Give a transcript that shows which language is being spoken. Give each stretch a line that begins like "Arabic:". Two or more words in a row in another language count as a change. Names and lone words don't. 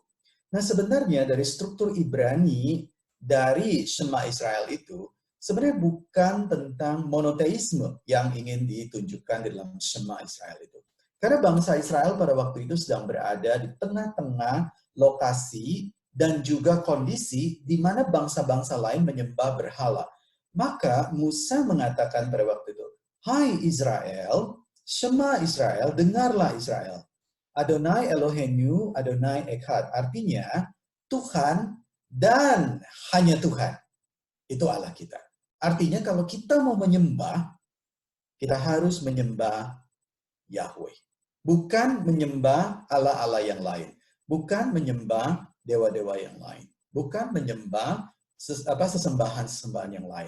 Indonesian: Nah sebenarnya dari struktur Ibrani, dari Shema Israel itu, sebenarnya bukan tentang monoteisme yang ingin ditunjukkan di dalam Shema Israel itu. Karena bangsa Israel pada waktu itu sedang berada di tengah-tengah lokasi dan juga kondisi di mana bangsa-bangsa lain menyembah berhala. Maka Musa mengatakan pada waktu itu, hai Israel,
Hebrew: שמע ישראל,
Indonesian: dengarlah Israel.
Hebrew: אדני אלהינו, אדני אחד.
Indonesian: Artinya, Tuhan dan hanya Tuhan. Itu Allah kita. Artinya kalau kita mau menyembah, kita harus menyembah Yahweh. Bukan menyembah Allah-Allah yang lain. Bukan menyembah dewa-dewa yang lain. Bukan menyembah sesembahan-sesembahan yang lain.